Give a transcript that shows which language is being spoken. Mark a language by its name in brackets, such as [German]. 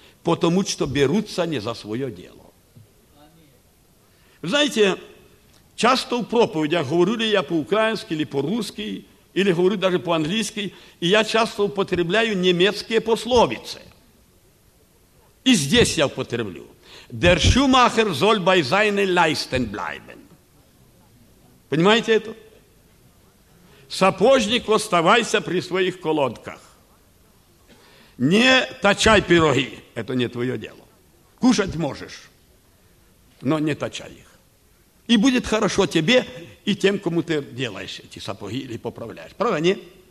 [Russian] Потому что берутся не за свое дело. Знаете, часто в проповедях, говорю ли я по-украински, или по-русски, или говорю даже по-английски, и я часто употребляю немецкие пословицы. И здесь я употреблю. [German] Der Schumacher soll bei seinen Leisten bleiben. [Russian] Понимаете это? Сапожник, оставайся при своих колодках. Не точай пироги, это не твое дело. кушать можешь, но не точай их. И будет хорошо тебе и тем, кому ты делаешь эти сапоги или поправляешь. Правда, нет?